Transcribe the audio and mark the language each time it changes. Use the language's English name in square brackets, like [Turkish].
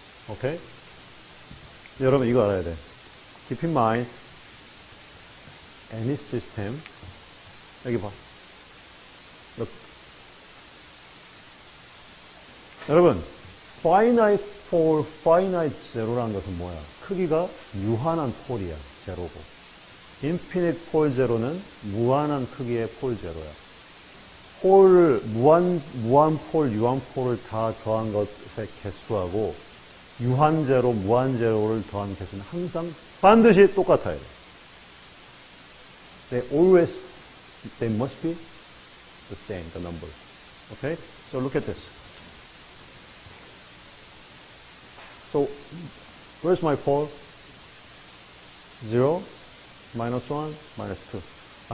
[English] Okay? [Korean] 여러분 이거 알아야 돼. [English] Keep in mind, any system, [Korean] 여기 봐. [English] Look. [Korean] 여러분, finite pole, finite zero라는 것은 뭐야? 크기가 유한한 폴이야, 제로고. infinite pole zero는 무한한 크기의 폴 제로야. 폴, 무한 폴, 유한 폴을 다 더한 것의 개수하고 유한 제로, 무한 제로를 더한 개수는 항상 반드시 똑같아요. [English] They must be the same, the number. Okay? So look at this. So, where's my pole? 0, minus 1, minus 2.